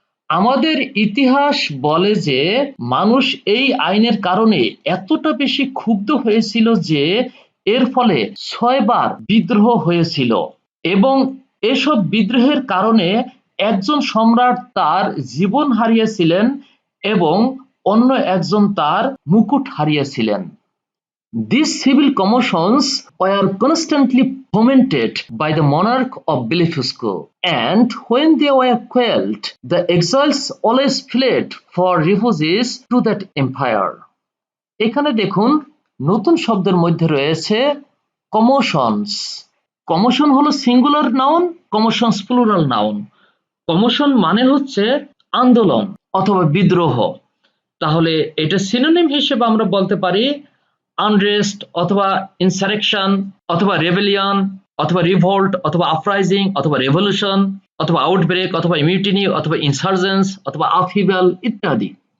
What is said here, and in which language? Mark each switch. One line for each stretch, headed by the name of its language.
Bangla: আমাদের ইতিহাস বলে যে মানুষ এই আইনের কারণে এতটা বেশি ক্ষুব্ধ হয়েছিল যে এর ফলে 6 বার বিদ্রোহ হয়েছিল এবং এসব বিদ্রোহের কারণে একজন সম্রাট তার জীবন হারিয়েছিলেন এবং অন্য একজন তার মুকুট হারিয়েছিলেন।
English: These civil commotions were constantly fomented by the monarch of Blefuscu, and when they were quelled, the exiles always fled for refuges to that empire.
Bangla: এখানে দেখুন নতুন শব্দের মধ্যে রয়েছে কমোশনস। কমোশন হলো singular noun, কমোশনস plural noun. Commotion মানে হচ্ছে আন্দোলন অথবা বিদ্রোহ। তাহলে এটা সিনোনিম হিসেবে আমরা বলতে পারি আনরেস্ট অথবা ইনসারেকশন অথবা রেবেলিয়ন অথবা রিভোল্ট অথবা আপরাইজিং অথবা রেভলিউশন অথবা আউটব্রেক অথবা মিউটিনি অথবা ইনসার্জেন্স অথবা আপহিবল ইত্যাদি।